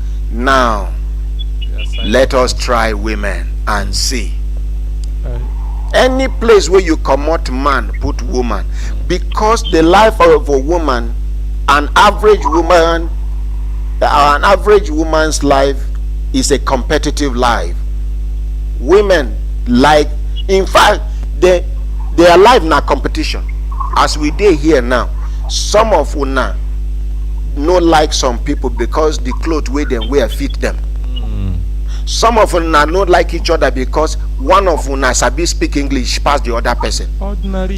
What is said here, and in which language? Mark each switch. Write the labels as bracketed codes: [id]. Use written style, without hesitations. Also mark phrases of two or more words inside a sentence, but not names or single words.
[pcm] Now let us try women and see Any place where you comot man, put woman, because the life of a woman, an average woman's life is a competitive life. Women like, in fact, their life na competition. As we dey here now, some of una no like some people because the clothes wey dem wear fit them. Some of una no like each other because one of una sabi speak English pass the other person. Ordinary